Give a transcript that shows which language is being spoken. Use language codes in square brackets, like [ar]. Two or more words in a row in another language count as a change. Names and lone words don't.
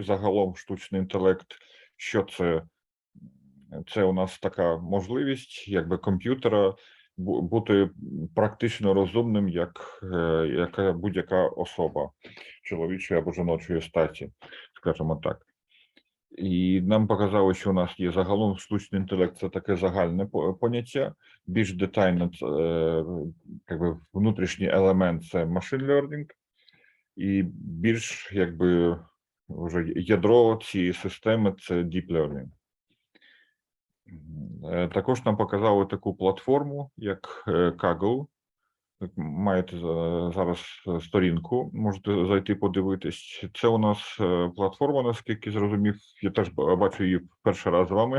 [uk] Загалом штучний інтелект, що це? Це у нас така можливість якби комп'ютера бути практично розумним, як будь-яка особа чоловічої або жіночої статі, скажімо так. І нам показало, що у нас є загалом штучний інтелект, це таке загальне поняття, більш детально якби внутрішній елемент це [en] machine learning, [uk] і більш якби вже ядро цієї системи це [en] deep learning. [uk] Також нам показали таку платформу, як Kaggle. Маєте зараз сторінку, можете зайти подивитись. Це у нас платформа, наскільки зрозумів, я теж бачу її перший раз з вами.